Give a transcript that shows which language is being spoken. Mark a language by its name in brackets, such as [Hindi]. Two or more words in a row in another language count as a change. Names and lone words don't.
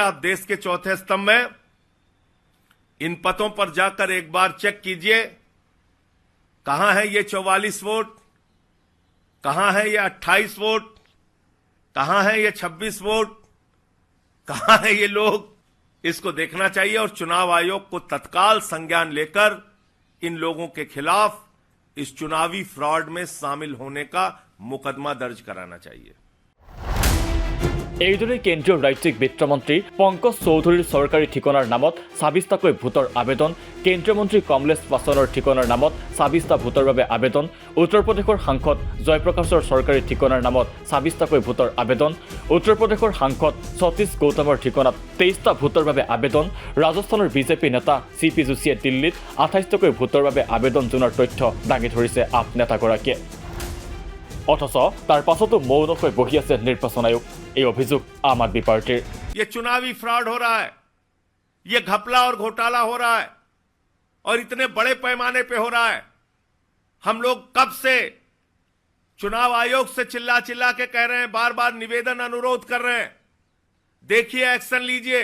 [Hindi] आप देश के चौथे स्तंभ में, इन पतों पर जाकर एक बार चेक कीजिए, कहां है ये 44 वोट, कहां है ये 28 वोट, कहां है ये 26 वोट, कहां है ये लोग? इसको देखना चाहिए और चुनाव आयोग को तत्काल संज्ञान लेकर इन लोगों के खिलाफ इस चुनावी फ्रॉड में शामिल होने का मुकदमा दर्ज कराना चाहिए। [Assamese] এইদৰে কেন্দ্ৰীয় ৰাজ্যিক বিত্তমন্ত্ৰী পংকজ চৌধুৰীৰ চৰকাৰী ঠিকনাৰ নামত 26টাকৈ ভোটৰ আবেদন, কেন্দ্ৰীয় মন্ত্ৰী কমলেশ পাছৱানৰ ঠিকনাৰ নামত 26টা ভোটৰ বাবে আবেদন, উত্তৰ প্ৰদেশৰ সাংসদ জয়প্ৰকাশৰ চৰকাৰী ঠিকনাৰ নামত 26টাকৈ ভোটৰ আবেদন, উত্তৰ প্ৰদেশৰ সাংসদ সতীশ গৌতমৰ ঠিকনাত 23টা ভোটৰ বাবে আবেদন, ৰাজস্থানৰ বিজেপি নেতা CP যোশীয়ে দিল্লীত 28টাকৈ ভোটৰ বাবে আবেদন জনোৱাৰ তথ্য দাঙি ধৰিছে আপ নেতাগৰাকীয়ে। অথচ তাৰ পাছতো মৌনকৈ বহি আছে নিৰ্বাচন আয়োগ। এই অভিযোগ আম আদমি পাৰ্টিৰ। [Hindi] ये चुनावी फ्रॉड हो रहा है, ये घपला और घोटाला हो रहा है और इतने बड़े पैमाने पे हो रहा है। हम लोग कब से चुनाव आयोग से चिल्ला चिल्ला के कह रहे हैं, बार बार निवेदन अनुरोध कर रहे हैं, देखिए एक्शन लीजिए।